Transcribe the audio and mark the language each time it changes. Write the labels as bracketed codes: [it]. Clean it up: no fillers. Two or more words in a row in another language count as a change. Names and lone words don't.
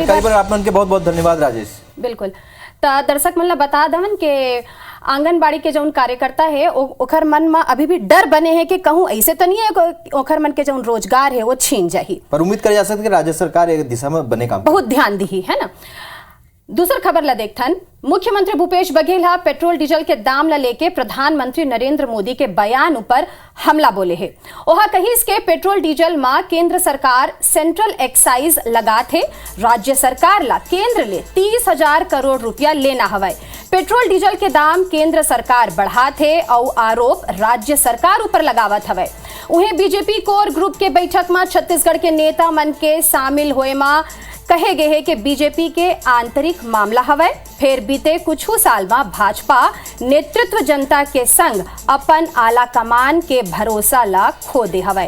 [hne] पर आप मन के बहुत बहुत धन्यवाद राजेश। बिल्कुल, तो दर्शक मन ला बता दवन के आंगनबाड़ी के जो कार्यकर्ता है ओखर मन में अभी भी डर बने हैं कि कहूँ ऐसे तो नहीं है ओखर मन के जो रोजगार है वो छीन जाही। पर उम्मीद करी जा सकती है कि राज्य सरकार एक दिशा में बने काम बहुत ध्यान दी है ना। दूसर खबर ला देखथन, मुख्यमंत्री भूपेश बघेल हा पेट्रोल डीजल के दाम ला लेके प्रधानमंत्री नरेंद्र मोदी के बयान ऊपर हमला बोले है। ओहा कहिस के पेट्रोल डीजल मा केंद्र सरकार [en] central excise [hne] लगा थे, राज्य सरकार ला केंद्र ले 30,000 करोड़ रुपया लेना हवाए। पेट्रोल डीजल के दाम केंद्र सरकार बढ़ा थे और आरोप राज्य सरकार ऊपर लगावत हवाए। उन्हें बीजेपी कोर ग्रुप के बैठक में छत्तीसगढ़ के नेता मन के शामिल होए मा कहे गए है कि बीजेपी के आंतरिक मामला हवै। फिर बीते कुछ साल में भाजपा नेतृत्व जनता के संग अपन आला कमान के भरोसा ला खो दे हवै।